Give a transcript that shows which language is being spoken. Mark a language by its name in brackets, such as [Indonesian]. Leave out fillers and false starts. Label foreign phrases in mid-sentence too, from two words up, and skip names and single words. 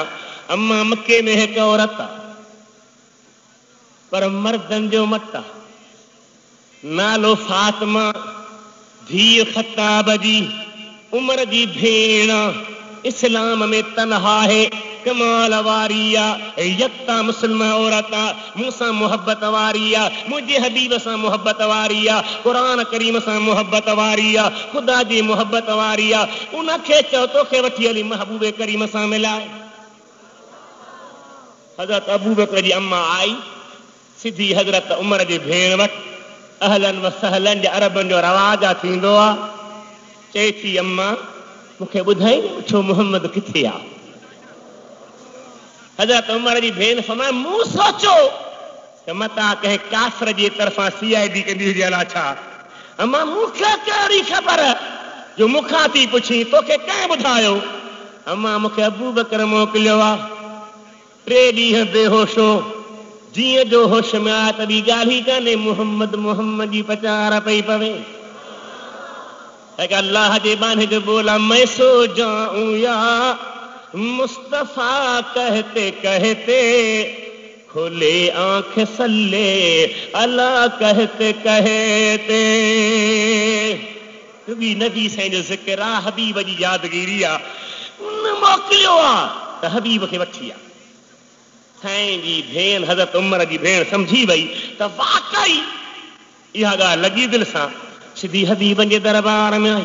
[Sindhi] अम्मा मके में हिकु औरत आहे पर मर्दनि जो मट आहे, नालो फातिमा, धीअ ख़त्ताब जी, उमर जी भेण, इस्लाम में तनहा है, कमाल वारी आहे, यक्ता मुस्लिम औरत आहे, मूंसां मोहब्बत वारी आहे, मुंहिंजे हबीब सां मोहब्बत वारी आहे, क़ुरान करीम सां मोहब्बत वारी आहे, ख़ुदा जी मोहब्बत वारी आहे। उनखे चओ तोखे वठी हली महबूबे करीम सां मिलाए। हज़रत अबू बकर जी अम्मा आई सिधी हज़रत उमर जी भेण वटि, [Arabic] أهلا وسهلا [Sindhi] जे अरबनि जो रवाज आहे, थींदो आहे। चए थी अम्मा मूंखे ॿुधाई छो मोहम्मद किथे आहे। हज़रत उमर जी भेण फरमाए मूं सोचो त मता कंहिं काफ़िर जे तरफ़ां CID कंदी हुजे अला छा। अम्मा मूंखे कहिड़ी ख़बर जो मूंखां थी पुछी, तोखे कंहिं ॿुधायो। अम्मा मूंखे अबू बकर मोकिलियो आहे, 3 ॾींहं बेहोश हो, जीअं जो होश में आ त ॿी ॻाल्हि ई कान्हे, मोहम्मद मोहम्मद जी पचार पई पवे। अल्लाह जे बाने जो बोला [Urdu] میں سو جاؤں یا مصطفیٰ کہتے کہتے، کھولے آنکھ صلے علیٰ کہتے کہتے. [Sindhi] नबी साईं जो ज़िक्र आहे, हबीब जी यादगिरी आहे, उन मोकिलियो आहे त हबीब खे वठी आहे। साईं जी भेण हज़रत उमर जी भेण समझी वई त वाकई इहा ॻाल्हि लॻी दिलि सां, सिधी हबीब जे दरबार में आई।